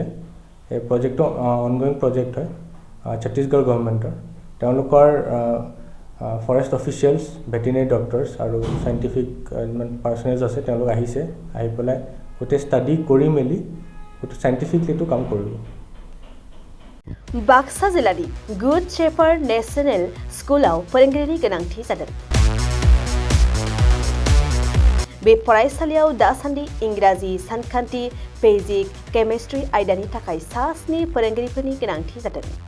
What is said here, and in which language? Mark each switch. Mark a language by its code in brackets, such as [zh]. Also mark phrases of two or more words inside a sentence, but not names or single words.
[as] এই প্ৰজেক্টটো [en] ongoing project [as] হয় ছত্তীশগড় গভৰ্ণমেণ্টৰ। তেওঁলোকৰ [en] forest officials, veterinary doctors [as] আৰু চাইণ্টিফিক যিমান পাৰ্চনেলছ আছে তেওঁলোক আহিছে, আহি পেলাই গোটেই ষ্টাডি কৰি মেলি গোটেই চাইণ্টিফিকলি এইটো কাম কৰিব। [brx] बाक्सा जिल्लानि गुड शेफार्ड नेशनेल स्कुलाव फोरोंगिरिनि गोनांथि जादों। बे फरायसालियाव दासान्दि इंराजि, सानखान्थि, फिजिक, केमिस्ट्रि आयदानि थाखाय 7 फोरोंगिरिफोरनि गोनांथि जादों।